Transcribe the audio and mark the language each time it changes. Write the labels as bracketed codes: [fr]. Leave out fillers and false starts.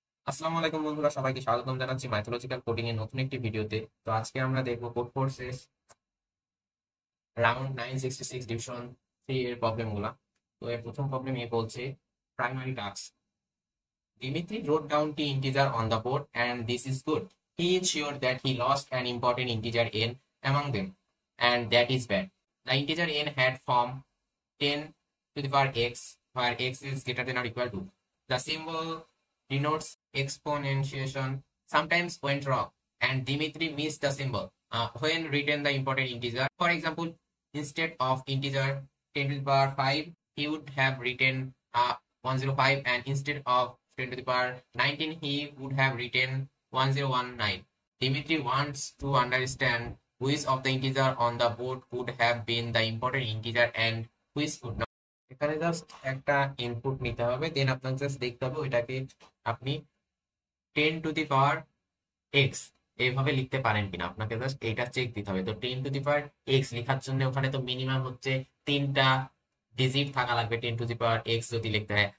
[bn] আসসালামু আলাইকুম বন্ধুরা, সবাইকে স্বাগতম জানাচ্ছি মাইথোলজিক্যাল কোডিং এর নতুন একটি ভিডিওতে। তো আজকে আমরা দেখবো কোড ফোর্সেস রাউন্ড 966 ডিভিশন 3 এর প্রবলেম গুলা। তো এর প্রথম প্রবলেম এ বলছে primary task, [en] Dimitri wrote down t integer on the board and this is good. He is sure that he lost an important integer n among them, and that is bad. The integer n had form 10 to the power x, where x is greater than or equal to. The symbol denotes exponentiation sometimes went wrong, and Dimitri missed the symbol when written the important integer. For example, instead of integer 10 to the power 5, he would have written 105, and instead of 10 to the power 19, he would have written 1019. Dimitri wants to understand which of the integer on the board could have been the important integer and which could not. [bn] এখানে just একটা input নিতে হবে, দেন আপনাকে just দেখতে হবে ওইটাকে আপনি 10 to the power x এইভাবে লিখতে পারেন কিনা। আপনাকে জাস্ট এইটা চেক দিতে হবে। তো 10 টু দি পাওয়ার এক্স লেখার জন্য ওখানে তো মিনিমাম হচ্ছে তিনটা ডিজিট থাকা লাগবে 10 টু দি পাওয়ার এক্স যদি লিখতে হয়।